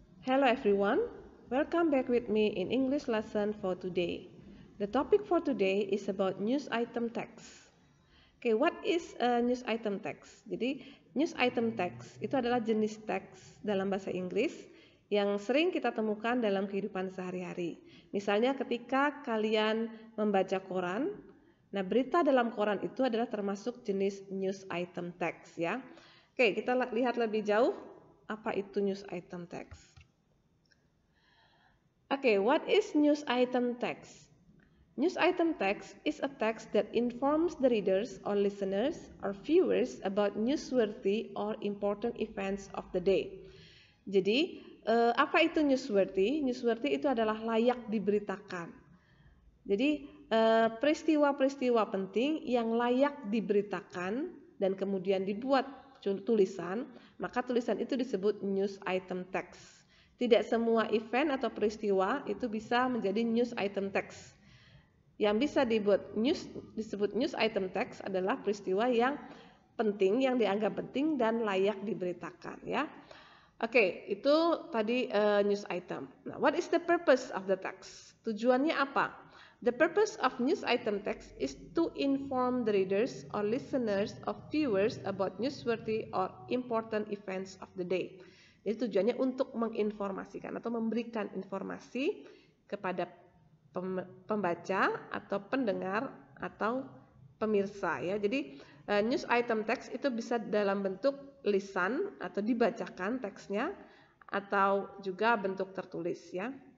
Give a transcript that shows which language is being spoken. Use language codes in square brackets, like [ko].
[en] Hello everyone, welcome back with me in English lesson for today. The topic for today is about news item text. Okay, what is a news item text? [id] Jadi, news item text itu adalah jenis teks dalam bahasa Inggris yang sering kita temukan dalam kehidupan sehari-hari. Misalnya ketika kalian membaca koran, nah berita dalam koran itu adalah termasuk jenis news item text ya. Oke, kita lihat lebih jauh apa itu news item text. [en] Okay, what is news item text? News item text is a text that informs the readers or listeners or viewers about newsworthy or important events of the day. [id] Jadi, apa itu newsworthy? Newsworthy itu adalah layak diberitakan. Jadi, peristiwa-peristiwa penting yang layak diberitakan dan kemudian dibuat tulisan, maka tulisan itu disebut news item text. Tidak semua event atau peristiwa itu bisa menjadi news item text. Yang bisa disebut news item text adalah peristiwa yang penting, yang dianggap penting dan layak diberitakan ya. Oke, itu tadi news item. [en] Nah, what is the purpose of the text? [id] Tujuannya apa? [en] The purpose of news item text is to inform the readers or listeners or viewers about newsworthy or important events of the day. [id] Jadi tujuannya untuk menginformasikan atau memberikan informasi kepada pembaca atau pendengar atau pemirsa ya. Jadi news item text itu bisa dalam bentuk lisan atau dibacakan teksnya atau juga bentuk tertulis ya.